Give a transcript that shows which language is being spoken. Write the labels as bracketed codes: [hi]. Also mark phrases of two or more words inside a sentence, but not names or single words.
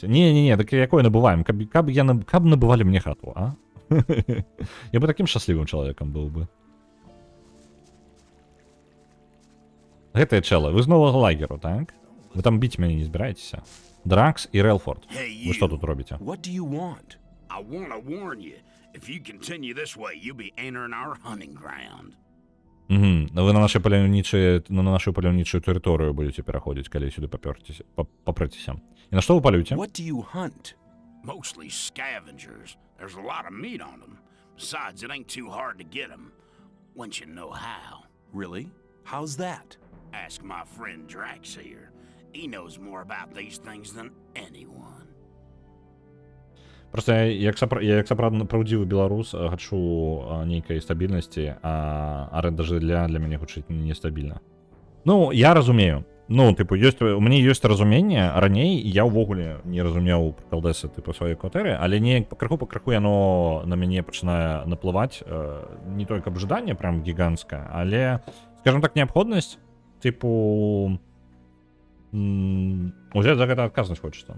[be] Не, так якое набываем? Каб набывалі мне хату, а? Я бы такім шчаслівым чалавекам быў бы. Гэтыя чэлы, вы з новага лагеру, так? Вы там біць мяне не збіраецеся? Дракс і Рэлфорд. Вы што тут робіце? [en] What do you want? I want to warn you. If you continue this way, you'll be entering our hunting ground. [be] Вы на нашу паляўнічую тэрыторыю будете пераходзіць, калі сюды папрэцеся. І на што вы палюеце? [en] What do you hunt? Mostly scavengers. There's a lot of meat on them. Besides, it ain't too hard to get them. Once you know how. Really? How's that? Ask my friend Drax here. He knows more about these things than anyone. [be] Просто я як праўдзівы беларус хачу нейкай стабільнасці, а арэнда жылля для мяне гучыць нестабільна. Ну, я разумею. Ну, тыпу, у мяне ёсць разуменне, раней я ўвогуле не разумеў прыкалдэсы тыпу сваёй кватэры, але неяк пакрыху яно на мяне пачынае наплываць, не той каб жаданне прям гіганцкае, але, [ru] скажем так, [be] неабходнасць, тыпу, узяць за гэта адказнасць хочацца.